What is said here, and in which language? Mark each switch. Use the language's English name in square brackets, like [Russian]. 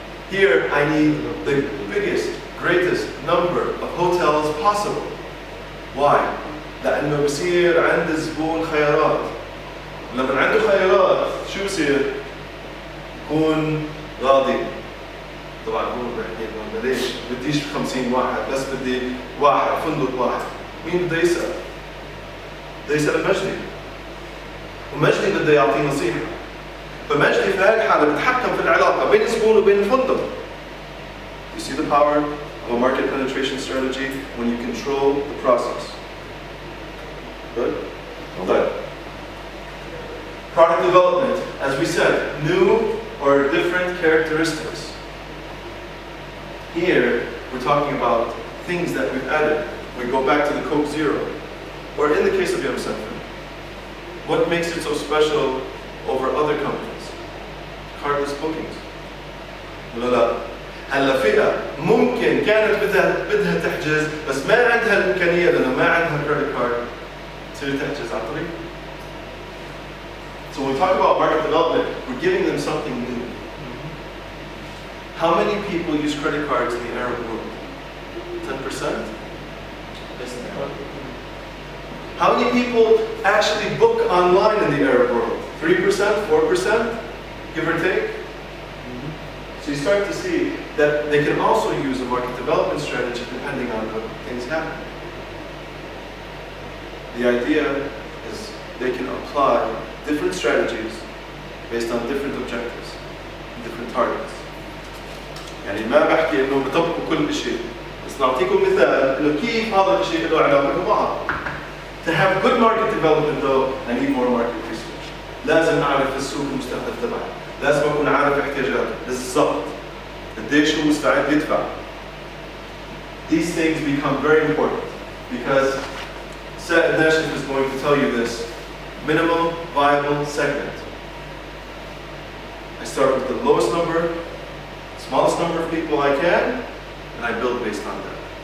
[English] Here I need the biggest, greatest number of hotels possible. [Arabic] Why؟ لأنه بصير عند الزبون خيارات. لما عنده خيارات شو بصير؟ يكون راضي. طبعا هو بحكي انه ليش بديش 50 واحد بس بدي واحد فندق واحد. مين بده يسأل؟ بده يسأل مجدي. ومجدي بده يعطيه نصيحة. فمجدي في هذه الحالة بتحكم في العلاقة بين الزبون وبين الفندق. [English] You see the power of a market penetration strategy when you control the process. Good? Good. Product development, as we said, new or different characteristics. Here, we're talking about things that we've added. We go back to the Coke Zero. Or in the case of Yum Symphony, what makes it so special over other companies? Cardless bookings. [Arabic] ولا لا؟ هلا فئة ممكن كانت بدها تحجز بس ما عندها الإمكانية لأنه ما عندها credit card تصير تحجز على الطريق. [English] So when we talk about market development, we're giving them something new. How many people use credit cards in the Arab world? 10%? How many people actually book online in the Arab world? 3%? 4%? Give or take? So you start to see that they can also use a market development strategy depending on how things happen. The idea is they can apply different strategies based on different objectives, different targets. [Arabic] يعني ما بحكي انه بطبقوا كل شيء، بس نعطيكم مثال انه كيف هذا الشيء له علاقه ببعض. [English] To have good market development though, I need more market research. [Arabic] لازم اعرف السوق المستهدف تبعي، لازم اكون عارف احتياجاته بالضبط. قديش هو مستعد يدفع. [English] These things become very important because Saad Nashif is going to tell you this. Minimum viable segment. I start with the lowest number, smallest number of people I can, and I build based on that.